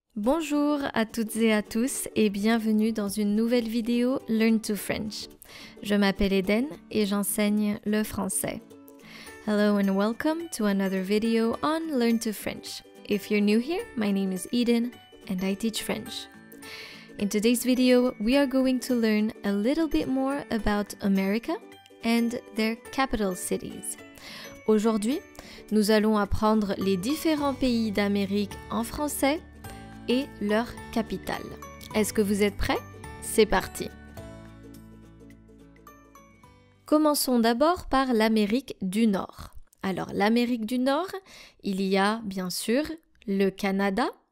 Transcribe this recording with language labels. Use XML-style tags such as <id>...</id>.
<fr>Bonjour à toutes et à tous et bienvenue dans une nouvelle vidéo Learn to French. Je m'appelle Eden et j'enseigne le français.</fr> <en>Hello and welcome to another video on Learn to French. If you're new here, my name is Eden and I teach French. In today's video, we are going to learn a little bit more about America and their capital cities.</en> <fr>Aujourd'hui, nous allons apprendre les différents pays d'Amérique en français et leur capitale. Est-ce que vous êtes prêts? C'est parti! Commençons d'abord par l'Amérique du Nord. Alors, l'Amérique du Nord, il y a bien sûr le Canada.</fr>